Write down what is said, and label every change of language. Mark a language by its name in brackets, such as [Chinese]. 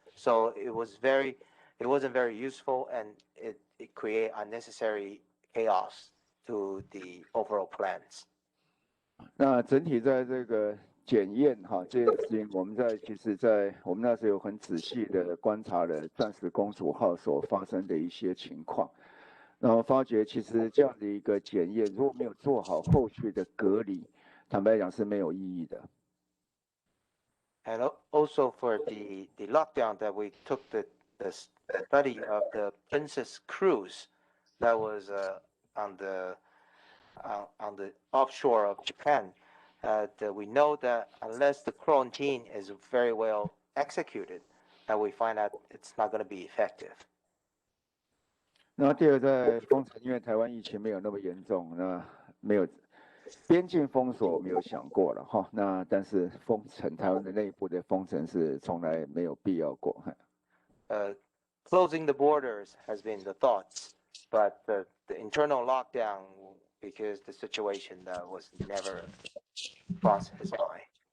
[English] So it wasn't very useful, and it create unnecessary chaos to the overall plans. [Chinese] 那整体在这个检验这件事情，我们那时候有很仔细的观察了钻石公主号所发生的一些情况，然后发觉其实这样的一个检验如果没有做好后续的隔离，坦白讲是没有意义的。 [English] And also for the lockdown that we took the study of the Princess Cruise that was on the offshore of Japan, that we know that unless the quarantine is very well executed, that we find that it's not going to be effective. [Chinese] 那第二在封城，因为台湾疫情没有那么严重，那没有边境封锁没有想过了哈。那但是封城，台湾的内部的封城是从来没有必要过。 [English] Closing the borders has been the thoughts, but the internal lockdown, because the situation was never crossed his mind.